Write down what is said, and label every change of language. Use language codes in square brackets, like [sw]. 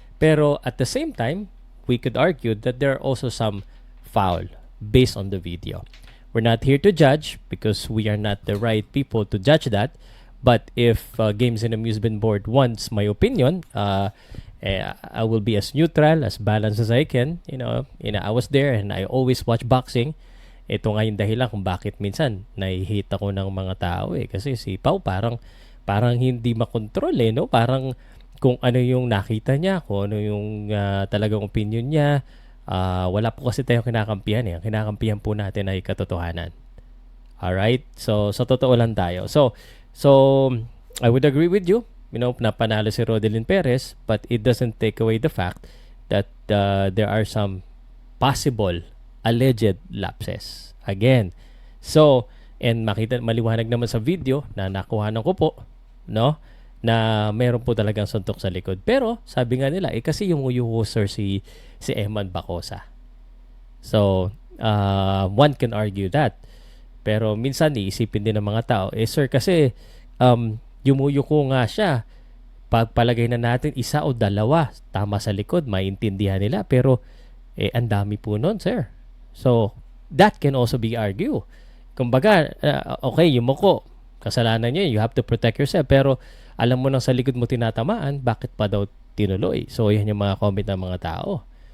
[tl] Pero [en] at the same time, we could argue that there are also some foul based on the video. We're not here to judge because we are not the right people to judge that. But if Games and Amusement Board wants my opinion, I will be as neutral, as balanced as I can. I was there and I always watch boxing. [tl] Ito nga yung dahilan kung bakit minsan nai-hate ako ng mga tao kasi si Pau parang hindi makontrol no? Parang kung ano yung nakita niya, kung ano yung talagang opinion niya, wala po kasi tayong kinakampihan Ang kinakampihan po natin ay katotohanan. [en] Alright? [tl] So, sa totoo lang tayo. [en] So, I would agree with you. [tl] Napanalo si [en] Rodelyn Perez, but it doesn't take away the fact that there are some possible alleged lapses. Again. So, and [tl] maliwanag naman sa video na nakuhanan ko po, no? Na meron po talagang suntok sa likod. Pero, sabi nga nila, kasi yung user si Eman Bacosa. [en] So, one can argue that. [tl] Pero minsan iisipin din ng mga tao, sir, kasi yumuyuko nga siya. Pagpalagay na natin isa o dalawa tama sa likod, maintindihan nila. Pero, ang dami po nun, sir. [en] So, that can also be argued. [tl] Kumbaga, okay, yumuko. Kasalanan niya, [en] you have to protect yourself. [tl] Pero, alam mo nang sa likod mo tinatamaan, bakit pa daw tinuloy? So, yan yung mga comment ng mga tao.